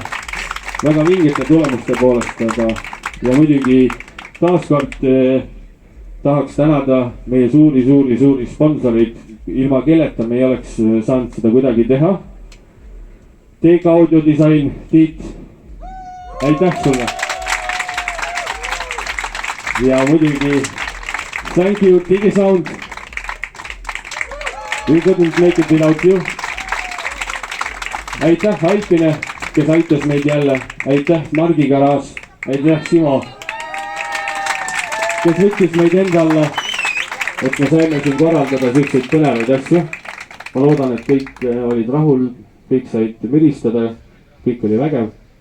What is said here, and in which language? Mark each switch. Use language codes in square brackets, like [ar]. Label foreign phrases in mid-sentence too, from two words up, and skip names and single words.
[et] väga vingete tulemuste poolest, aga ja muidugi taaskord tahaks tänada meie suuri sponsoreid, ilma kelleta me ei oleks saanud seda kuidagi teha. TK Audio disain, Tiit, aitäh sulle. ja muidugi [en] thank you [et] Digisound. [en] We couldn't make it without you. [et] Aitäh Alpine, kes aitas meid jälle. Aitäh Margi Garaaž. Aitäh Simo, kes võttis meid enda alla, et me saime siin korraldada selliseid põnevaid asju. Ma loodan, et kõik olid rahul, kõik said müristada, kõik oli vägev.